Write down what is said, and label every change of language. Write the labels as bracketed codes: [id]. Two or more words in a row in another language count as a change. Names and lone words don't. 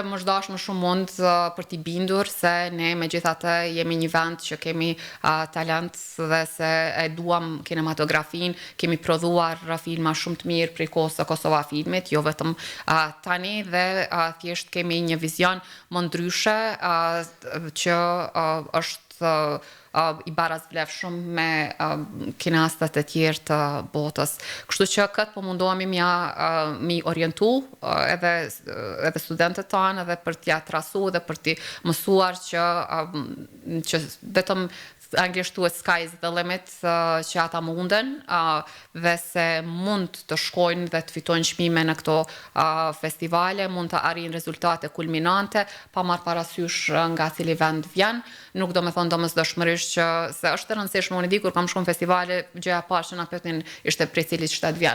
[sq] më zhdash më shumë mund për t'i bindur se ne me gjithatë jemi një vend që kemi talent dhe se e duam kinematografin, kemi prodhuar filma shumë të mirë prej kohës së Kosova Filmit, jo vetëm tani, dhe thjesht kemi një vizion më ndryshe që është i barazvlefshëm me kinastët e tjerë të botës. Kështu që këtë po mundohemi mi orientu edhe studentët tanë edhe për t'ja trasu dhe për t'i mësuar që vetëm anglisht thuhet [en] sky is the limit, [sq] që ata munden dhe se mund të shkojnë dhe të fitojnë çmime në këto festivale, mund të arrijnë rezultate kulminante, pa marrë parasysh nga cili vend vjen. Nuk do me thonë domosdoshmërisht që se është e rëndësishme, unë di kur kam shkuar në festivale, gjëja e parë që na pyetin ishte prej cilit shtet vjen.